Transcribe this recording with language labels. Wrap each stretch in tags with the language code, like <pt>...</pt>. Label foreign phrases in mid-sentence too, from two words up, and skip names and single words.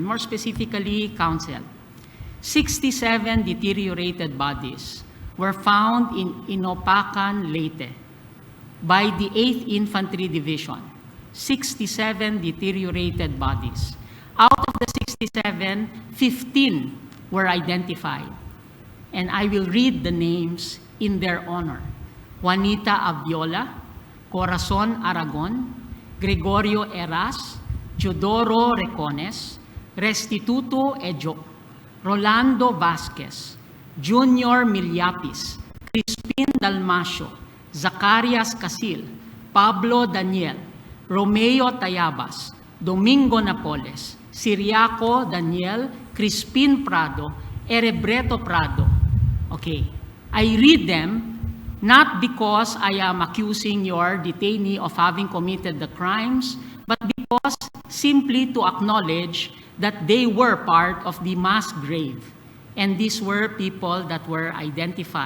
<en>More specifically, counsel, 67 deteriorated bodies were found in Inopacan, Leyte by the 8th Infantry Division. 67 deteriorated bodies. Out of the 67, 15 were identified. And I will read the names in their honor. Juanita Aviola, Corazon Aragon, Gregorio Eras, Teodoro Recones, Restituto Ejo, Rolando Vasquez, Junior Millapis, Crispin Dalmasio, Zacarias Casil, Pablo Daniel, Romeo Tayabas, Domingo Napoles, Siriaco Daniel, Crispin Prado, Erebreto Prado. Okay, I read them not because I am accusing your detainee of having committed the crimes, but because simply to acknowledge that they were part of the mass grave. And these were people that were identified.</en>